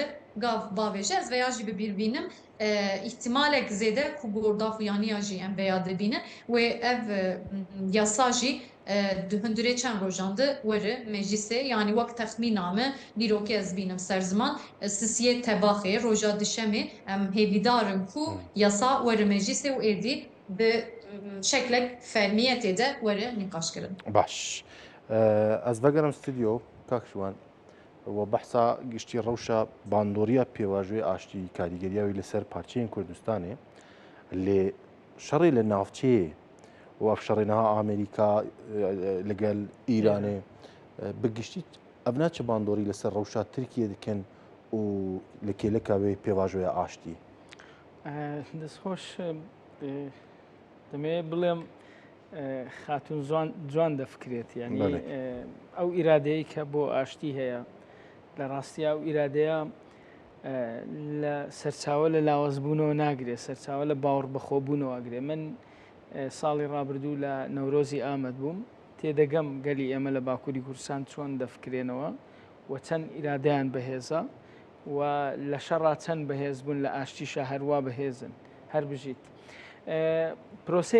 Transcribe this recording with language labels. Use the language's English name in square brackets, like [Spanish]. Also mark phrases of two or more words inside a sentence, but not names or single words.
[Kurdish] gav bavêje ez veya jî bibîrbînim ihtimalek zêde ku gorda xuyaniya jî em veya dibînin wê ev yasa jî di hundirê çend rojan de were meclisê yanî wek texmîna me dîrokê ez bînim ser ziman sisiyê tebaxê roja dişemê em hêvîdarin ku yasa were meclisê û êdî bi şeklek fermiyetê de were nîqaşkirin. Baş ez vegerim stüdyo kakşwan و بحثا گشتی روشا باندوریا پیواژوی آشتی کاریگریya وی لسر پارچین کردستانê lê şerê li navçeyê û ev şerêniha Amerîka ligel Îranê bi giştî ev ne çi bandorî li ser rewşa Tirkiye dikin û li kêleka wê pêvajoya aştî [Central Kurdish] destxoş demê bilêm xatûn ciwan defikirêt yanî ew îradeyê ke bo aştî heye لە ڕاستیا و ئیرادەیە لە سەرچاوە لە لاوەزبوونەوە ناگرێ سەرچاوە لە باوەڕ بەخۆبوونەوە ئەگرێ من ساڵی ڕابردوو لە نەورۆزی ئامەد بووم تێدەگەم گەلی ئێمە لە باکووری کوردستان چۆن دەفکرێنەوە و چەند ئیرادەیان بەهێزە و لە شەڕا چەند بەهێز بوون لە ئاشتیشە هەروە بەهێزن هەر بژیت پرۆسەی